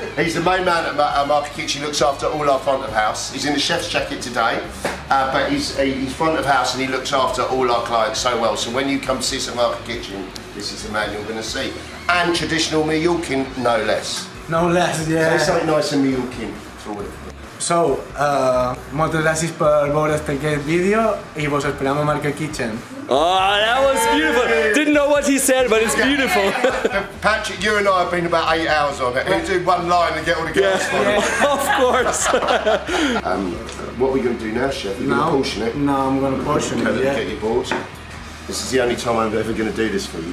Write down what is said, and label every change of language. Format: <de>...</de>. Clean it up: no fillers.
<en>He's the main man at Market Kitchen. He looks after all our front of house. He's in the chef's jacket today, but he's front of house and he looks after all our clients so well. So when you come see us at Market Kitchen, this is the man you're going to see. And traditional Mallorcan, no less. No less, yeah. Say something nice and Mallorcan.</en> <es>So, muchas gracias por ver este vídeo y vos esperamos Market Kitchen.</es> <en>Oh, that was beautiful. Didn't know what he said, but it's beautiful. Patrick, you and I have been about 8 hours on it. We do one line and get all the girls Of course. What are we going to do now, Chef? You're going to portion it? No, I'm going to portion it, yeah. Get your boards. This is the only time I'm ever going to do this for you.</en>